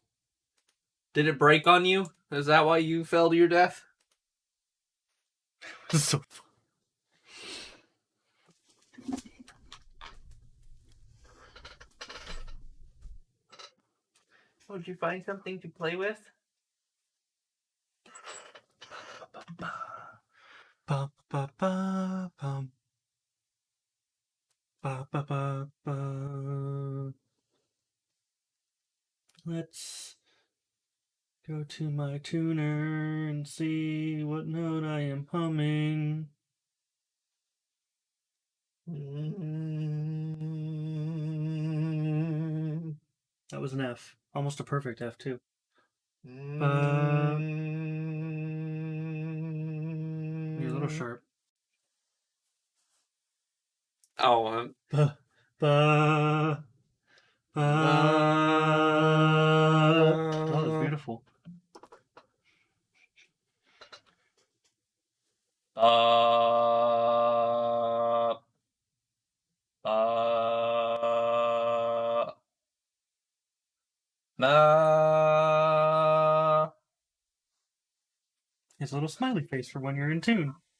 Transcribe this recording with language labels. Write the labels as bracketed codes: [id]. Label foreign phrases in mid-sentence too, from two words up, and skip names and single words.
[en] Did it break on you? Is that why you fell to your death? So Oh, did you find something to play with? ba ba ba bum. Ba ba ba ba. Let's go to my tuner and see what note I am humming. That was an F. Almost a perfect F too. You're a little sharp. Oh, Ba, ba, ba. That was beautiful. It's a little smiley face for when you're in tune.